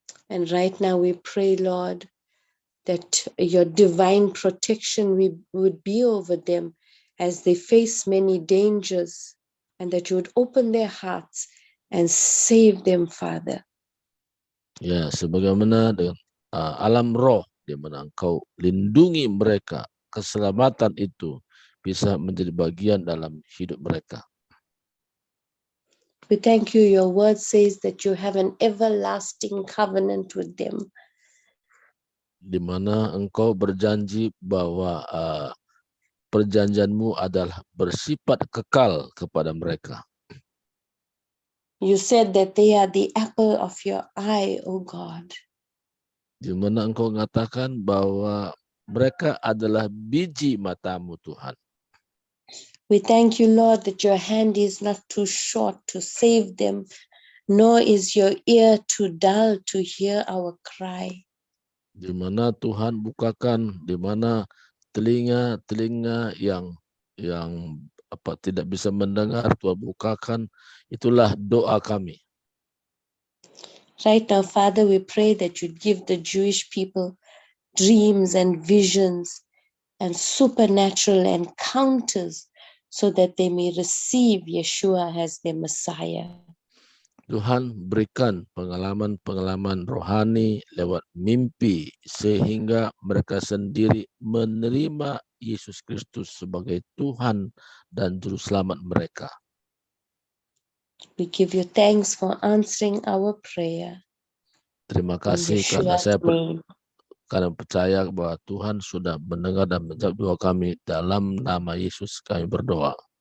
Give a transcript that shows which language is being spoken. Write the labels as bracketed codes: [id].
[en] And right now we pray, Lord, that your divine protection would be over them as they face many dangers, and that you would open their hearts and save them, Father. [id] Ya, sebagaimana dengan alam roh, di mana Engkau lindungi mereka, keselamatan itu bisa menjadi bagian dalam hidup mereka. [en] We thank you. Your word says that you have an everlasting covenant with them. [id] Di mana Engkau berjanji bahwa perjanjianmu adalah bersifat kekal kepada mereka. [en] You said that they are the apple of your eye, O God. [id] Di mana Engkau mengatakan bahwa mereka adalah biji matamu, Tuhan. [en] We thank you, Lord, that your hand is not too short to save them, nor is your ear too dull to hear our cry. [id] Di mana Tuhan bukakan, di mana telinga yang tidak bisa mendengar, Tuhan bukakan, itulah doa kami. [en] Right now, Father, we pray that you give the Jewish people dreams and visions and supernatural encounters so that they may receive Yeshua as their Messiah. [id] Tuhan berikan pengalaman-pengalaman rohani lewat mimpi sehingga mereka sendiri menerima Yesus Kristus sebagai Tuhan dan Juru Selamat mereka. [en] We give you thanks for answering our prayer. [id] Terima [en] In [id] kasih karena [en] Yeshua's name. [id] karena percaya bahwa Tuhan sudah mendengar dan menjawab doa kami. Dalam nama Yesus kami berdoa.